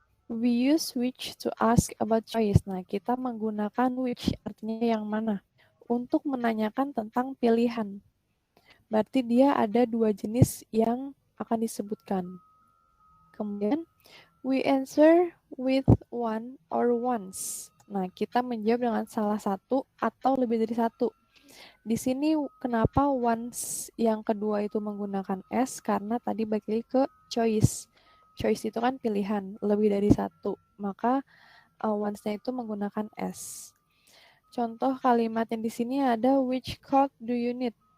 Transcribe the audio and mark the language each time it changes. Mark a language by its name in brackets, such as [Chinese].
[English] We use which to ask about choice. [Indonesian] Nah, kita menggunakan which artinya yang mana untuk menanyakan tentang pilihan. Berarti dia ada dua jenis yang akan disebutkan. [English] Kemudian, we answer with one or ones. [Indonesian] Nah, kita menjawab dengan salah satu atau lebih dari satu. Di sini kenapa once yang kedua itu menggunakan S? Karena tadi balik lagi ke choice. Choice itu kan pilihan, lebih dari satu. Maka once-nya itu menggunakan S. Contoh kalimat yang di sini ada, [English] which coat do you need?